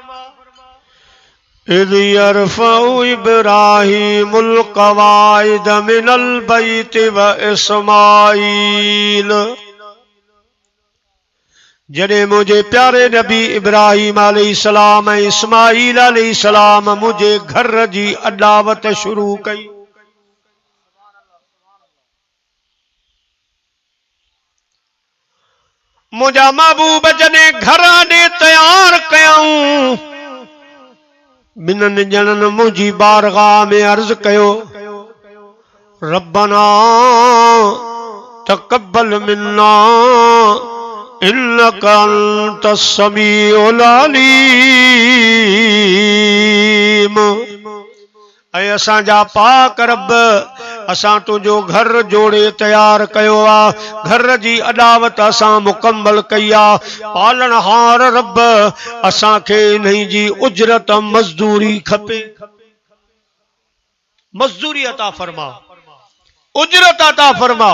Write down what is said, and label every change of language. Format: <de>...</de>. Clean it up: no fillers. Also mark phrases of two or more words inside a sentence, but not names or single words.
<ar>إذ يرفع إبراهيم القواعد من البيت وإسماعيل</ar> <sd>जॾहिं मुंहिंजे प्यारे नबी इब्राहीम अलैहिस्सलाम ऐं इस्माईल अलैहिस्सलाम मुंहिंजे घर जी अॾावत शुरू कई। मुंहिंजा महबूब जॾहिं घर ॾे तयार कयऊं ॿिन्हिनि ॼणनि मुंहिंजी बारगाह में अर्ज़ कयो</sd> <ar>ربنا تقبل منا إنك أنت السميع العليم.</ar> <sd>ऐं असांजा पाक रब असां तुंहिंजो घर जोड़े तयार कयो आहे घर जी अॾावत असां मुकम्मल कई आहे पालनहार रब असांखे इन्ही जी उजरत मज़दूरी खपे मज़दूरी अता फरमा उजरत अता फरमा।</sd>